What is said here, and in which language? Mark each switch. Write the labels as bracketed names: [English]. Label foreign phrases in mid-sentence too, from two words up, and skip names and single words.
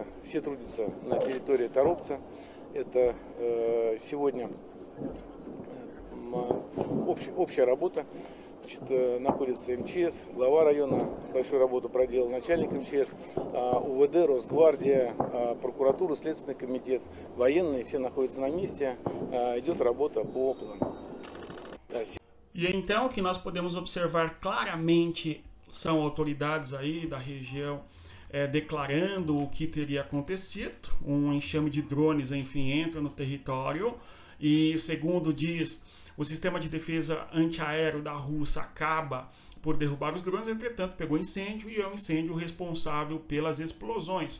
[Russian] Все трудятся на территории Торопца. Это сегодня общая работа. Значит, находится МЧС, глава района большую работу проделал, начальник МЧС, УВД, Росгвардия, прокуратура, Следственный комитет, военные, все naходятся на месте, идет работа по плану. [Portuguese] E então o que nós podemos observar claramente são autoridades aí da região declarando o que teria acontecido. Um enxame de drones, enfim, entra no território e, segundo diz, o sistema de defesa antiaéreo da Rússia acaba por derrubar os drones, entretanto pegou incêndio e é o incêndio responsável pelas explosões.